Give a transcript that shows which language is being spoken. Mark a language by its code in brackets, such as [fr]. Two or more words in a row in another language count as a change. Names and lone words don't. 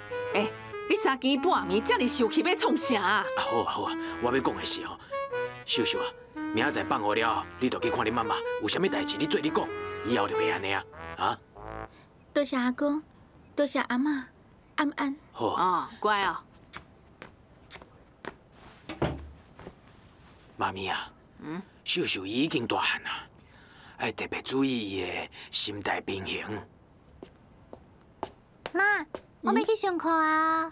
[nan] 你3更半暝遮尔受气，要创啥啊？好啊，我要讲的是秀秀啊，明仔载放学了，你就去看你妈妈，有啥物代志你做你讲，以后就袂安尼啊！啊！多谢阿公，多谢阿嬷，安安。好哦，乖哦。妈咪啊，秀秀伊已经大汉啦，爱特别注意伊的心态平衡。妈，我要去上课啊！